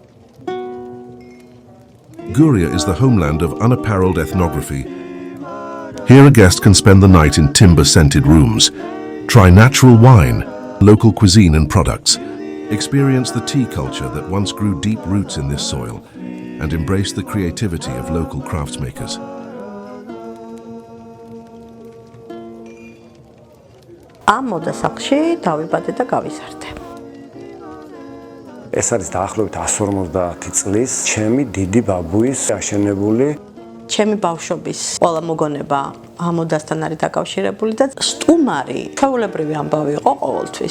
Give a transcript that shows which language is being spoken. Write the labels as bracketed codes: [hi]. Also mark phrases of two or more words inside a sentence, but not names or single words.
[en] Guria is the homeland of unapparelled ethnography. Here a guest can spend the night in timber-scented rooms, try natural wine, local cuisine and products, experience the tea culture that once grew deep roots in this soil, and embrace the creativity of local craftsmakers. [ka] ამ მოდასახლში დავიბადე და გავიზარდე. ეს არის დაახლოებით 150 წლის ჩემი დიდი ბაბუის აშენებული. ჩემი ბავშვობის ყველა მოგონება ამ მოდასთან არის დაკავშირებული და სტუმარი, ჩვეულებრივი ამბავი იყო ყოველთვის.